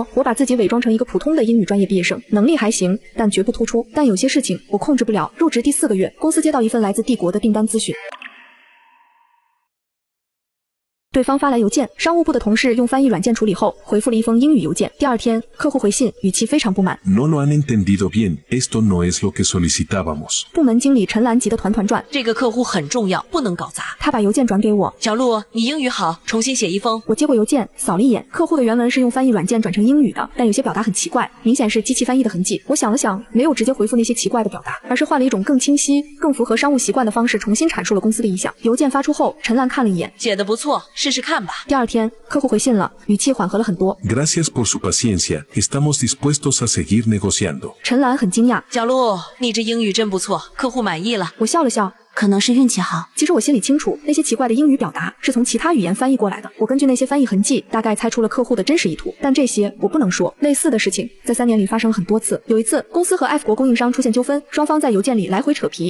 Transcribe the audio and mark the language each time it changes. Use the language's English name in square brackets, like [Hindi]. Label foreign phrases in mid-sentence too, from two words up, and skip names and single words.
[Chinese] 我把自己伪装成一个普通的英语专业毕业生，能力还行，但绝不突出。但有些事情我控制不了。入职第4个月，公司接到一份来自帝国的订单咨询。对方发来邮件，商务部的同事用翻译软件处理后，回复了一封英语邮件。第2天，客户回信，语气非常不满。 [Spanish] No lo han entendido bien. Esto no es lo que solicitábamos. [Chinese] 部门经理陈兰急得团团转。这个客户很重要，不能搞砸。他把邮件转给我。小鹿，你英语好，重新写一封。我接过邮件，扫了一眼，客户的原文是用翻译软件转成英语的，但有些表达很奇怪，明显是机器翻译的痕迹。我想了想，没有直接回复那些奇怪的表达，而是换了一种更清晰、更符合商务习惯的方式，重新阐述了公司的意向。邮件发出后，陈兰看了一眼，写得不错，试试看吧。第2天，客户回信了，语气缓和了很多。 [Spanish] Gracias por su paciencia. Estamos dispuestos a seguir negociando. [Chinese] 陈兰很惊讶。小鹿，你这英语真不错，客户满意了。我笑了笑。可能是运气好。其实我心里清楚，那些奇怪的英语表达是从其他语言翻译过来的。我根据那些翻译痕迹，大概猜出了客户的真实意图，但这些我不能说。类似的事情在3年里发生了很多次。有一次，公司和 F 国供应商出现纠纷，双方在邮件里来回扯皮。